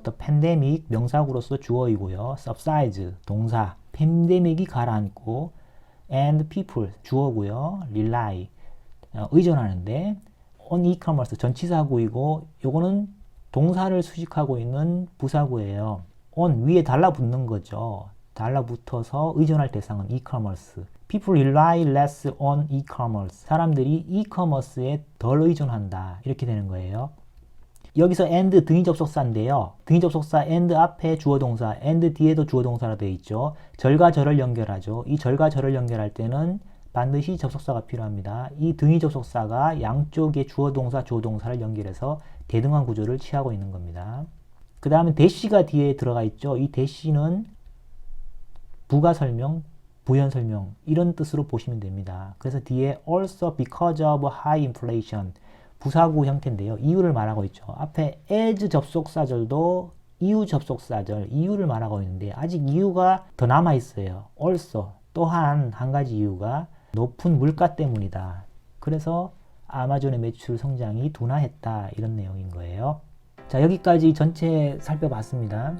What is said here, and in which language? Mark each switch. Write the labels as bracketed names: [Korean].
[English] the pandemic [Korean] 명사구로서 주어이고요. subsides 동사, 팬데믹이 가라앉고 [English] and people [Korean] 주어고요. rely 의존하는데 [English] on e-commerce [Korean] 전치사구이고 요거는 동사를 수식하고 있는 부사구예요. on 위에 달라붙는 거죠. 달라붙어서 의존할 대상은 e-commerce. [English] People rely less on e-commerce. [Korean] 사람들이 e-commerce에 덜 의존한다. 이렇게 되는 거예요. 여기서 and 등위 접속사인데요. 등위 접속사 and 앞에 주어 동사, and 뒤에도 주어 동사로 되어 있죠. 절과 절을 연결하죠. 이 절과 절을 연결할 때는 반드시 접속사가 필요합니다. 이 등위 접속사가 양쪽의 주어 동사, 주어 동사를 연결해서 대등한 구조를 취하고 있는 겁니다. 그 다음에 대시가 뒤에 들어가 있죠. 이 대시는 부가 설명, 부연 설명 이런 뜻으로 보시면 됩니다. 그래서 뒤에 [English] also because of high inflation [Korean] 부사구 형태인데요. 이유를 말하고 있죠. 앞에 as 접속사절도 이유 접속사절, 이유를 말하고 있는데 아직 이유가 더 남아 있어요. also 또한 한 가지 이유가 높은 물가 때문이다. 그래서 아마존의 매출 성장이 둔화했다. 이런 내용인 거예요. 자, 여기까지 전체 살펴봤습니다.